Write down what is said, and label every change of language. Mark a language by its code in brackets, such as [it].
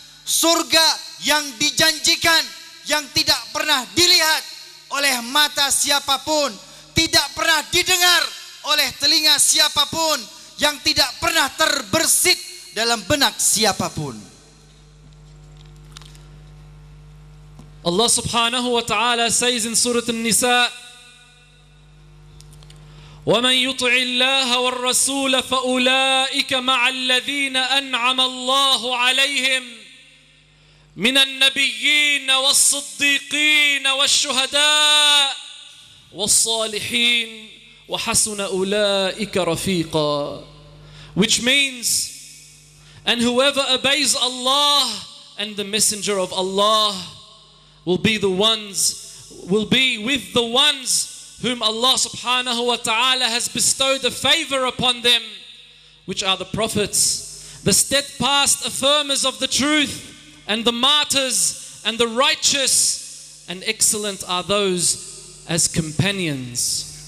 [id] Surga yang dijanjikan, yang tidak pernah dilihat oleh mata siapapun, tidak pernah didengar oleh telinga siapapun, yang tidak pernah terbersit dalam benak siapapun. [en] Allah subhanahu wa ta'ala says in Surah An-Nisa, [ar] وَمَنْ يُطِعِ اللَّهَ وَالرَّسُولَ فَأُولَئِكَ مَعَ الَّذِينَ أَنْعَمَ اللَّهُ عَلَيْهِمْ مِنَ النَّبِيِّينَ وَالصِّدِّيقِينَ وَالشُّهَدَاءِ وَالصَّالِحِينَ وَحَسُنَ أُولَئِكَ رَفِيقًا. [en] Which means, and whoever obeys Allah and the Messenger of Allah will be with the ones whom Allah subhanahu wa ta'ala has bestowed a favor upon them, which are the prophets, the steadfast affirmers of the truth, and the martyrs, and the righteous, and excellent are those as companions.